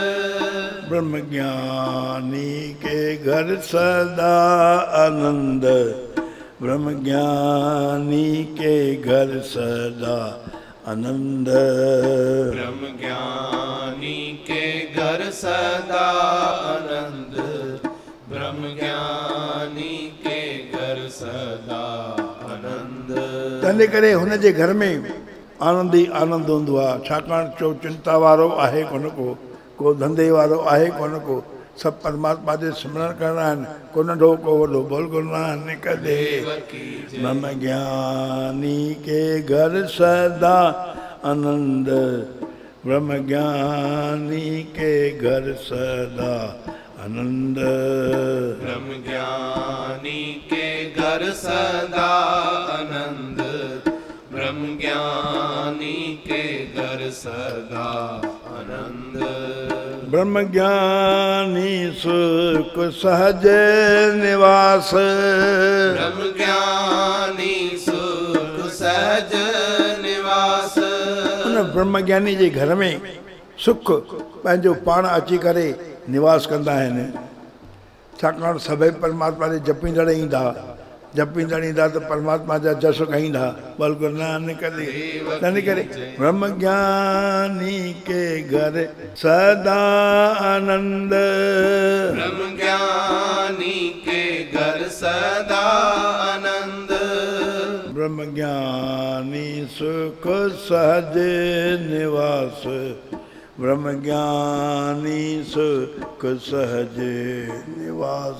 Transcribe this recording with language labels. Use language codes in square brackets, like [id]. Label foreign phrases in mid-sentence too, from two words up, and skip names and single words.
[hi] ब्रह्म ज्ञानी के घर सदा आनंद ब्रह्म ज्ञानी के घर सदा आनंद ब्रह्म ज्ञानी के घर सदा आनंद ब्रह्म ज्ञानी के घर सदा आनंद। [sd] तंहिंजे करे हुन जे घर में आनंद ई आनंद हूंदो आहे। छाकाणि जो चिंता वारो आहे कोन को धंधे वारो आहे कोन को, सभु परमात्मा जे सिमरन करणा आहिनि। को नंढो को वॾो। [hi] बोल गुरु नानक देव ब्रह्म ज्ञानी के घर सदा आनंद ब्रह्म ज्ञानी के घर सदा आनंद ब्रह्म ज्ञानी के घर सदा आनंद ब्रह्म ज्ञानी के घर सदा आनंद ब्रह्म ज्ञानी सुख सहज निवास ब्रह्म ज्ञानी सुख सहज निवास [sd] उन ब्रह्म ज्ञानी जे घर में सुख पंहिंजो पाण अची करे निवास कंदा आहिनि। छाकाणि सभई परमात्मा जे जपींदड़ ईंदा, जपींदड़ ईंदा त परमात्मा जा जस गाईंदा। [hi] बोल गुरु नानक देव [sd] तंहिं करे [hi] ब्रह्म ज्ञानी के घर सदा आनंद ब्रह्म ज्ञानी के घर सदा आनंद ब्रह्म ज्ञानी सुख सहज निवास ब्रह्म ज्ञानी सुख सहज निवास